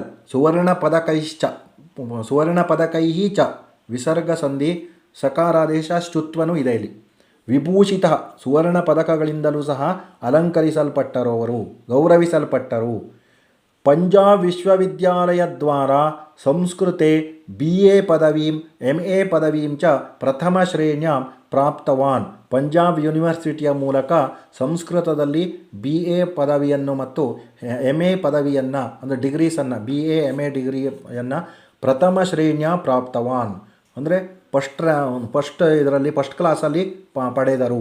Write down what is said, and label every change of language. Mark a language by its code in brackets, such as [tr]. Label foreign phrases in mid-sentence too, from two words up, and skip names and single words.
[sa] ಸುವರ್ಣ ಪದಕೈ ಚ [kn] ವಿಸರ್ಗ ಸಂಧಿ ಸಕಾರಾದೇಶ ಶ್ಚುತ್ವನೂ ಇದೆ ಇಲ್ಲಿ. ವಿಭೂಷಿತ ಸುವರ್ಣ ಪದಕಗಳಿಂದಲೂ ಸಹ ಅಲಂಕರಿಸಲ್ಪಟ್ಟರು, ಅವರು ಗೌರವಿಸಲ್ಪಟ್ಟರು. [sa] ಪಂಜಾಬ್ ವಿಶ್ವವಿದ್ಯಾಲಯದ್ವಾರಾ ಸಂಸ್ಕೃತೆ BA ಪದವೀಂ MA ಪದವೀಂ ಚ ಪ್ರಥಮ ಶ್ರೇಣ್ಯಾಂ ಪ್ರಾಪ್ತವಾನ್. [kn] ಪಂಜಾಬ್ ಯೂನಿವರ್ಸಿಟಿಯ ಮೂಲಕ ಸಂಸ್ಕೃತದಲ್ಲಿ BA ಪದವಿಯನ್ನು ಮತ್ತು MA ಪದವಿಯನ್ನು ಅಂದರೆ ಡಿಗ್ರೀಸನ್ನು BA MA ಡಿಗ್ರಿಯನ್ನು ಪ್ರಥಮ ಶ್ರೇಣಿಯ ಪ್ರಾಪ್ತವಾನ್ ಅಂದರೆ [en] first class [kn] ಪಡೆದರು.